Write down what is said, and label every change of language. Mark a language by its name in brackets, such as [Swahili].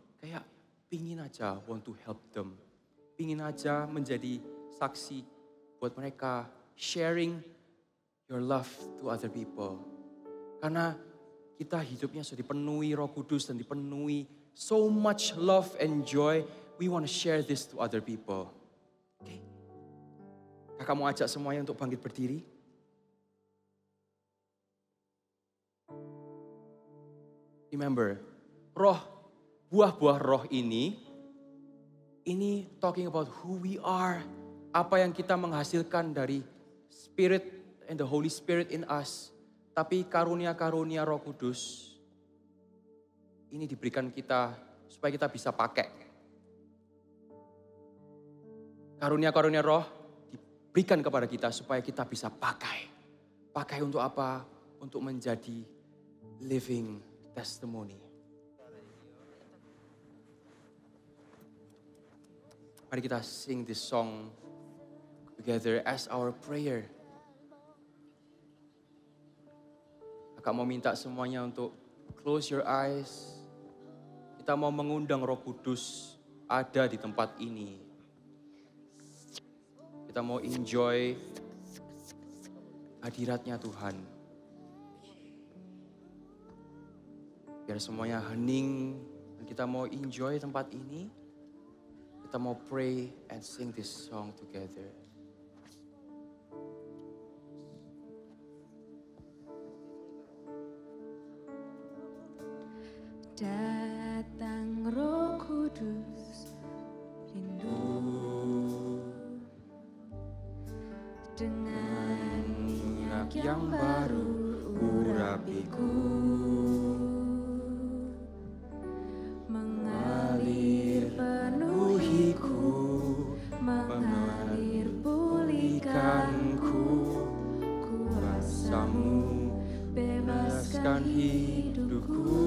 [Indonesian] Kayak pingin aja [English] want to help them. [Indonesian] Pingin aja menjadi saksi buat mereka. [English] Sharing your love to other people. [Indonesian] Karena kita hidupnya sudah dipenuhi Roh Kudus dan dipenuhi [English] so much love and joy. We want to share this to other people. Okay. [Indonesian] Kakak mau ajak semuanya untuk bangkit berdiri. [English] Remember, [Indonesian] buah-buah roh ini [English] talking about who we are. [Indonesian] Apa yang kita menghasilkan dari [English] Spirit and the Holy Spirit in us. [Indonesian] Tapi karunia-karunia Roh Kudus ini diberikan kita supaya kita bisa pakai. Karunia-karunia roh diberikan kepada kita supaya kita bisa pakai. Pakai untuk apa? Untuk menjadi [English] living testimony. [Indonesian] Mari kita [English] sing this song together as our prayer. [Indonesian] Kakak mau minta semuanya untuk [English] close your eyes. [Indonesian] Kita mau mengundang Roh Kudus ada di tempat ini. Kita mau enjoy hadiratnya Tuhan. Biar semuanya hening dan kita mau enjoy tempat ini. Kita mau [English] pray and sing this song together. [Indonesian] Datang Roh Kudus, rindu dengan minyak yang baru urapiku, mengalir penuhiku, mengalir pulihkanku, kuasamu bebaskan hidupku.